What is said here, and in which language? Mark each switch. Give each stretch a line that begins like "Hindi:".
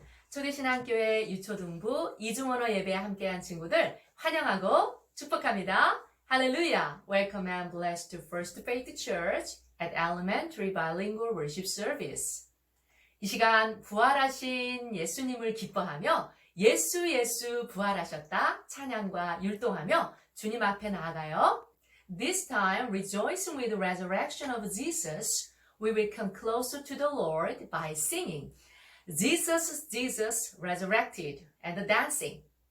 Korean: 초대신앙교회 유초등부 이중언어 예배에 함께한 친구들 환영하고 축복합니다. 할렐루야!
English: Welcome and blessed to First Faith Church at Elementary Bilingual Worship Service.
Korean: 이 시간 부활하신 예수님을 기뻐하며 예수 부활하셨다 찬양과 율동하며 주님 앞에 나아가요.
English: This time, rejoicing with the resurrection of Jesus, we will come closer to the Lord by singing, Jesus, Jesus, resurrected, and dancing.